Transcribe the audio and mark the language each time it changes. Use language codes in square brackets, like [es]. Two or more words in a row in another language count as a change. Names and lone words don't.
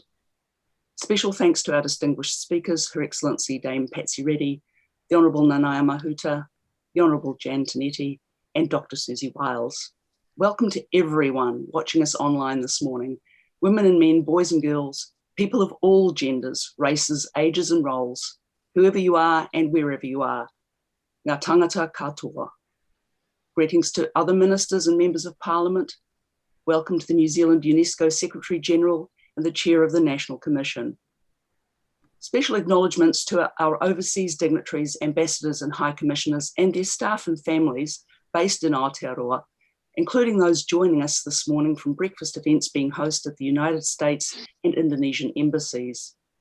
[en] Special thanks to our distinguished speakers, Her Excellency Dame Patsy Reddy, the Honourable Nanaia Mahuta, the Honourable Jan Tinetti, and Dr. Siouxsie Wiles. Welcome to everyone watching us online this morning, women and men, boys and girls, people of all genders, races, ages and roles, whoever you are and wherever you are. [mi] Ngā tangata katoa. [en] Greetings to other ministers and members of Parliament. Welcome to the New Zealand UNESCO Secretary General and the Chair of the National Commission. Special acknowledgements to our overseas dignitaries, ambassadors and high commissioners and their staff and families based in Aotearoa, including those joining us this morning from breakfast events being hosted at the United States and Indonesian embassies.